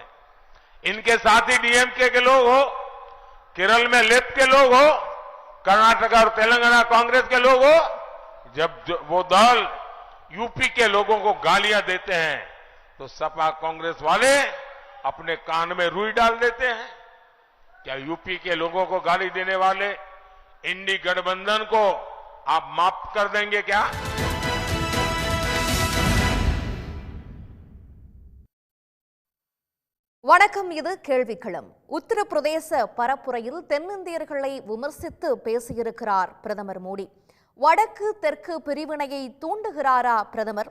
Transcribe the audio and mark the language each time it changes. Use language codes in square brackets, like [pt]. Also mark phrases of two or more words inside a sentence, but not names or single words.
[hi] इनके साथ ही डीएमके के लोग हो, केरल में लेफ्ट के लोग हो, कर्नाटक और तेलंगाना कांग्रेस के लोग हो, जब वो दल यूपी के लोगों को गालियां देते हैं तो सपा कांग्रेस वाले अपने कान में रुई डाल देते हैं। क्या यूपी के लोगों को गाली देने वाले इंडी गठबंधन को आप माफ कर देंगे क्या? [ta] வணக்கம். இது கேள்விக்களம். உத்தரப்பிரதேச பரப்புரையில் தென்னிந்தியர்களை விமர்சித்து பேசியிருக்கிறார் பிரதமர் மோடி. வடக்கு தெற்கு பிரிவினையை தூண்டுகிறாரா பிரதமர்?